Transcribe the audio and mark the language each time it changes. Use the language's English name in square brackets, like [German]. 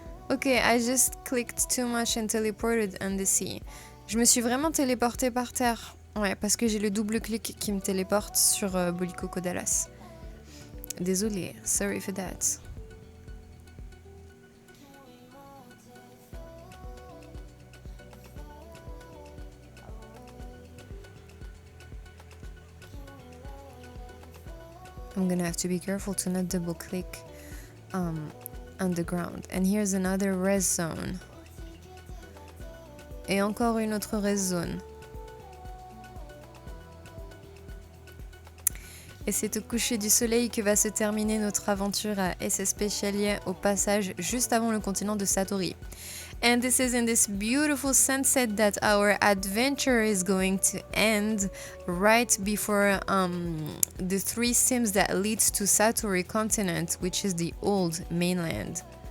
[English] Okay, I just clicked too much and teleported on the sea. [French] Je me suis vraiment téléportée par terre. Ouais, parce que j'ai le double clic qui me téléporte sur Bollycoco Dallas. Désolée, [English] sorry for that. I'm gonna have to be careful to not double click on the ground. And here's another rest zone. [French] Et encore une autre rest zone. Et c'est au coucher du soleil que va se terminer notre aventure à SS Specialia, au passage juste avant le continent de Satori. [English] And this is in this beautiful sunset that our adventure is going to end right before the 3 sims that leads to Satori continent, which is the old mainland.